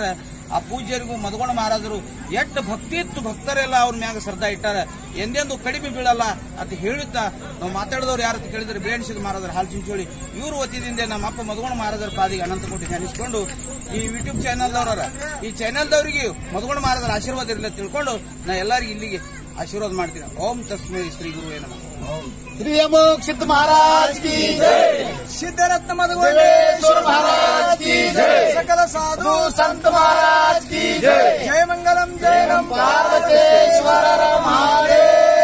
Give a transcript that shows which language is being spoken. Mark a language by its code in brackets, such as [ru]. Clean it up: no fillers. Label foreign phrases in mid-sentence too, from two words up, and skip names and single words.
[kn] ಆ ಪೂಜ್ಯರಿಗೂ ಮದಗೊಂಡ ಮಹಾರಾಜರು ಎಷ್ಟು ಭಕ್ತಿ ಇತ್ತು, ಭಕ್ತರೆಲ್ಲ ಅವ್ರ ಮ್ಯಾಗ ಶ್ರದ್ಧಾ ಇಟ್ಟಾರ, ಎಂದೆಂದು ಕಡಿಮೆ ಬೀಳಲ್ಲ ಅಂತ ಹೇಳುತ್ತಾ ನಾವು ಮಾತಾಡಿದವ್ರು ಯಾರು ಅಂತ ಕೇಳಿದ್ರೆ ಬೇಣಿಸಿದ ಮಹಾರಾಜರು ಹಾಲು ಚಿಂಚೋಳಿ ಇವ್ರ ವತಿಯಿಂದ ನಮ್ಮ ಅಪ್ಪ ಮದಗೊಂಡ ಮಹಾರಾಜರ ಪಾದಿಗೆ ಅನಂತ ಕೋಟಿ ಧ್ಯಾನಿಸಿಕೊಂಡು ಈ ಯೂಟ್ಯೂಬ್ ಚಾನೆಲ್ದವ್ರ ಈ ಚಾನೆಲ್ದವರಿಗೆ ಮದಗೊಂಡ ಮಹಾರಾಜರ ಆಶೀರ್ವಾದ ಇರಲಿ ತಿಳ್ಕೊಂಡು ನಾ ಎಲ್ಲರಿಗೂ ಇಲ್ಲಿಗೆ ಆಶೀರ್ವಾದ ಮಾಡ್ತೀನಿ. [sa] ಓಂ ತಸ್ಮೈ ಶ್ರೀ ಗುರುವೇ ನಮಃ. [hi] श्री अमोघ सिद्ध महाराज की जय, सिद्धरत्न मधुगुंडेश्वर महाराज की जय, सकल साधु संत महाराज की जय, जय मंगलम जय नम पार्वतीश्वर महादेव।